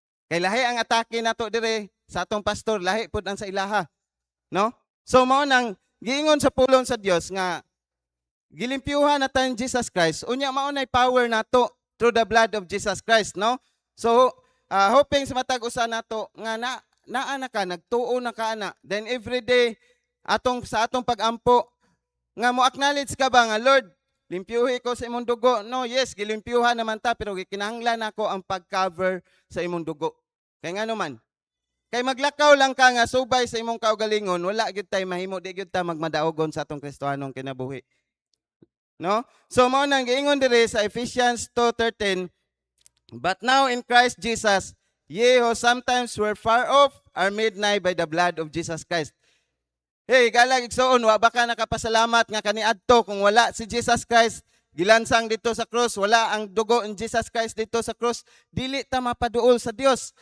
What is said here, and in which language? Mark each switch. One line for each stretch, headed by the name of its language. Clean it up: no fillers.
Cebuano: Kay lahi ang atake nato dire sa atong pastor, lahi pud ang sa ilaha, no? So mao nang giingon sa pulong sa Dios nga gilimpyuhan na tayong Jesus Christ, unya mao nay power nato
English: through the blood of Jesus Christ,
Cebuano: no? So hoping sa matag usa nato nga naa na ka, nagtuo na ka ana, then every day sa atong pagampo nga mo acknowledge ka ba nga Lord, limpyuhi ko sa imong dugo. No, yes, gilimpyuhan naman ta, pero gikinahanglan nako ang pag-cover sa imong dugo. Kay ngano man, kay maglakaw lang ka nga subay sa imong kaugalingon, wala gyud tay mahimo, di gyud ta magmadaogon sa atong Kristohanong kinabuhi. No? So mao nang giingon dire sa Ephesians 2:13,
English: but now in Christ Jesus, ye who sometimes were far off are made nigh by the blood of Jesus Christ.
Cebuano: Hey, galang igsoon, wa ba ka nakapasalamat nga kaniadto kung wala si Jesus Christ gilansang dito sa cross, wala ang dugo ni Jesus Christ dito sa cross, dili ta mapaduol sa Dios.